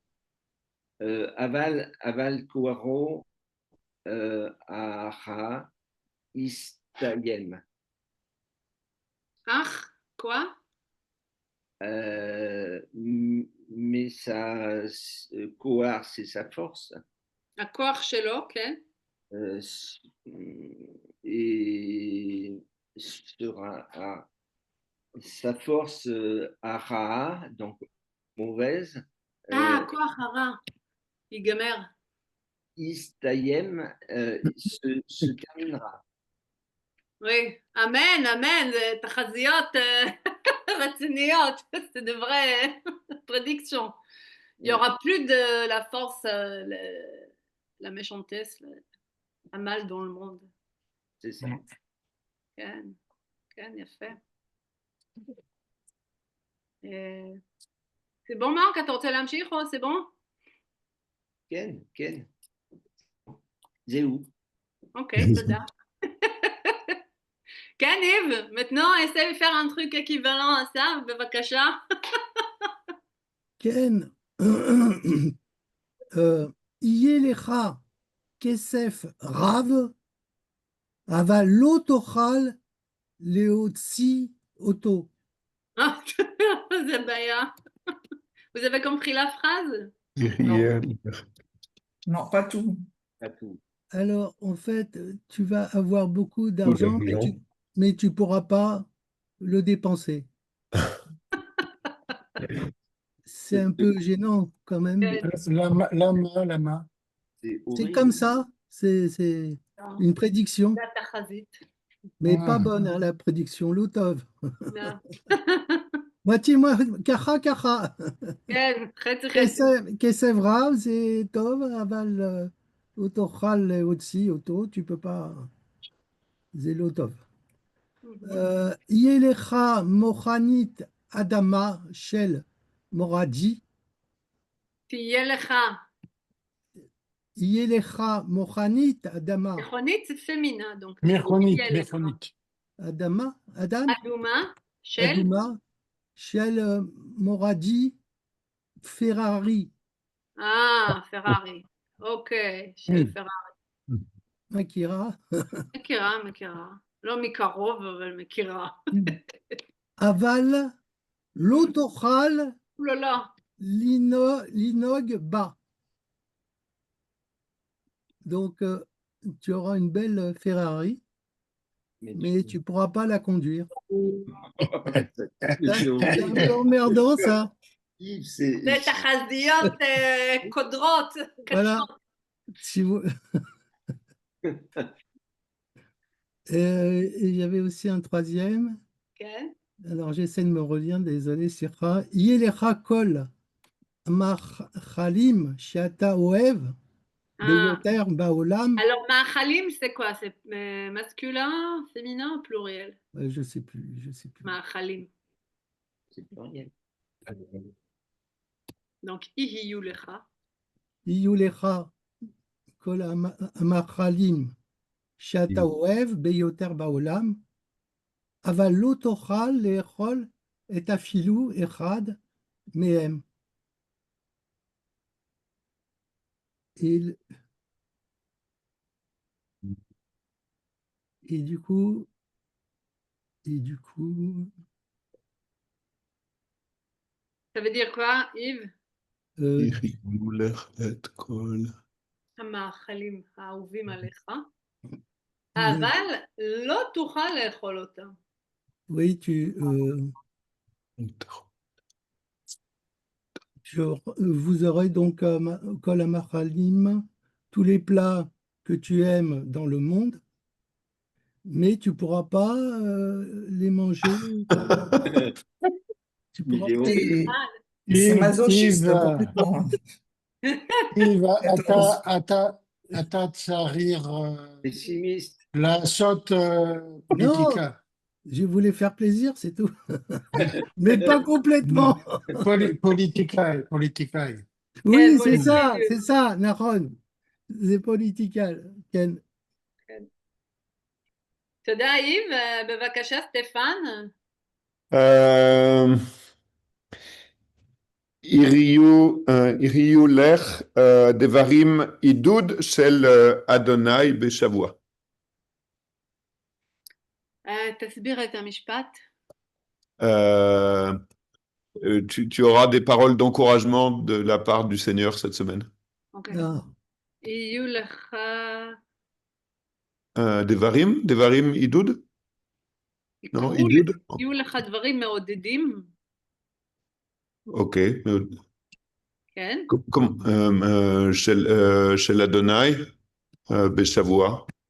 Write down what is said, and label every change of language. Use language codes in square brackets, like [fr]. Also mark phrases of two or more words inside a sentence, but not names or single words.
[fr] Aval Kouaro Aha Istayem. Quoi? Mais sa Kouar, c'est sa force. [he] הכוח שלו, כן. [fr] Et sera sa force Ara, donc mauvaise. [he] כוח הרע. ייגמר. [fr] Istayem se terminera. Oui, [he] amen, amen, תחזיות רציניות, [fr] c'est de vraies prédictions. Il n'y aura plus de la force, la méchantesse, la mal dans le monde. C'est ça. [he] כן, כן, יפה. [fr] C'est bon, [he] מרק? אתה רוצה להמשיך או [fr] c'est bon? [he] כן, כן. זהו. אוקיי, תודה. כן, [fr] Yves, maintenant, essaie de faire un truc équivalent à ça, [he] בבקשה. כן, יהיה לך כסף רב, אבל לא תוכל להוציא אותו. [fr] Ah, c'est bien. Vous avez compris la phrase? Non, pas tout. Pas tout. Alors, en fait, tu vas avoir beaucoup d'argent, mais tu ne pourras pas le dépenser. C'est un peu gênant quand même. La main. C'est C'est horrible. comme ça, c'est une prédiction, La tachazit. mais Ah. pas bonne, hein, la prédiction, l'Outov. Non. Moitié, [he] ככה, ככה. כן, חצי חצי. כסף רב זה טוב, אבל לא תוכל להוציא אותו, [fr] tu peux pas, [he] זה לא טוב. יהיה לך מוכנית אדמה של מורדי, תהיה לך. יהיה לך מוכנית אדמה, מכונית זה [fr] féminin, donc. Méchonique, [he] תהיה לך. méchonique. אדמה, אדם, אדומה של אדומה של מורדי פרארי. פרארי. אוקיי, של פרארי. מכירה? מכירה. לא מקרוב, אבל מכירה. אבל לא תוכל לא. לנהוג בה. [fr] Donc, tu auras une belle Ferrari, mais tu ne pourras pas la conduire. C'est un peu emmerdant, ça. Yves, c'est [he] זה תחזיות קודרות. [fr] Voilà. Si vous... Et il y avait aussi un troisième. כן. Alors, j'essaie de me relire, désolé, Sira. [he] יהיו לך כל מאכלים שאתה אוהב ביותר בעולם. [fr] Alors, מאכלים, c'est quoi? C'est masculin, féminin ou pluriel? Je ne sais plus. מאכלים. c'est pluriel. Donc, [he] יהיו לך. יהיו לך כל מאכלים שאתה אוהב ביותר בעולם. אבל לא תוכל לאכול את אפילו אחד מהם. [fr] Et du coup, ça veut dire quoi, Yves? [he] יחיו לך את כל. המאכלים האהובים עליך, אבל לא תוכל לאכול אותם. [fr] oui, vous aurez donc [he] כל המאכלים, [fr] tous les plats que tu aimes dans le monde, mais tu ne pourras pas les manger. Tu pourras pas. C'est masochiste, Yves, complètement. Yves, [he] אתה צריך [fr] Pessimiste. [he] לעשות פוליטיקה. [fr] Je voulais faire plaisir, c'est tout. Mais pas complètement. [he] פוליטיקאי. [fr] Oui, politique. c'est ça, Nahon. C'est political. [he] Ken. תודה, Yves. בבקשה, סטפן. יהיו לך דברים עידוד של אדוני בשבוע. תסביר את המשפט. [fr] Tu auras des paroles d'encouragement de la part du Seigneur cette semaine. [he] אוקיי. [fr] Ah, [he] יהיו לך... דברים עידוד? לא, עידוד? יהיו לך דברים מעודדים. אוקיי, מאוד. כן. של אדוני בשבוע.